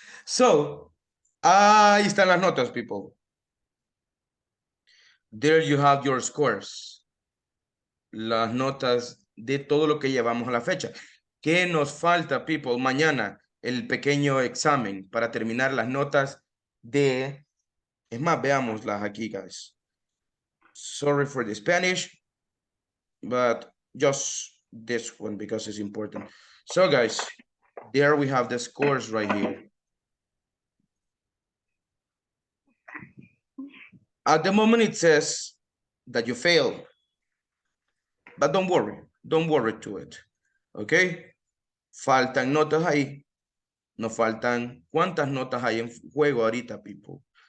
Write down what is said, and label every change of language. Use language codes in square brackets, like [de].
[es] So, ahí están las notas, people. [en] There you have your scores. [es] Las notas de todo lo que llevamos a la fecha. ¿Qué nos falta, people? Mañana, el pequeño examen para terminar las notas de... Es más, veámoslas aquí, guys. [en] Sorry for the Spanish, but just this one because it's important. So, guys, there we have the scores right here. At the moment, it says that you failed, but don't worry to it, okay? [es] Faltan notas ahí, nos faltan, ¿cuántas notas hay en juego ahorita, people?